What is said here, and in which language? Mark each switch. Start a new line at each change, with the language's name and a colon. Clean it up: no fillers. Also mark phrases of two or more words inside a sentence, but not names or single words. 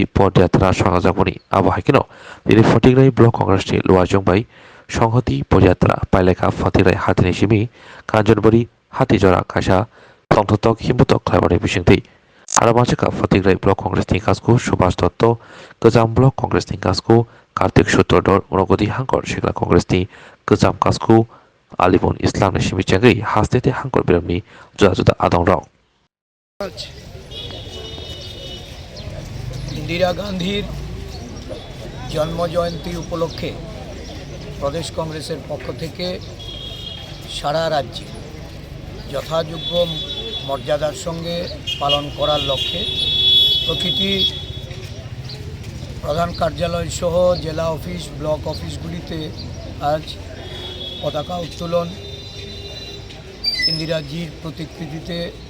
Kok Borok: Podjatra Sangajaponi Abahakino Dini Fotigrai Block Congress Ni Luajongbai Songhati Podjatra Paileka Fotigrai Hatini Shimi Kanjanbari Hatijora Kasha Tongtotok Himbotok Klabari Bishingti Arabachaka Fotigrai Block Congress Ni Kasku Subhash Dotto Kazam Block Congress Ni Kasku Kartik Sutodor Unogodi Hangkor Shikla Congress Ni Kazam Kasku Alibun Islam ni Shimichangri Hastete Hangkor Biramni Juda Adong Rao
Bangla: ইন্দিরা গান্ধীর জন্মজয়ন্তী উপলক্ষে প্রদেশ কংগ্রেসের পক্ষ থেকে সারা রাজ্যে যথাযোগ্য মর্যাদার সঙ্গে পালন করার লক্ষ্যে প্রতিটি প্রধান কার্যালয় সহ জেলা অফিস ব্লক অফিসগুলিতে আজ পতাকা উত্তোলন, ইন্দিরাজির প্রতিকৃতিতে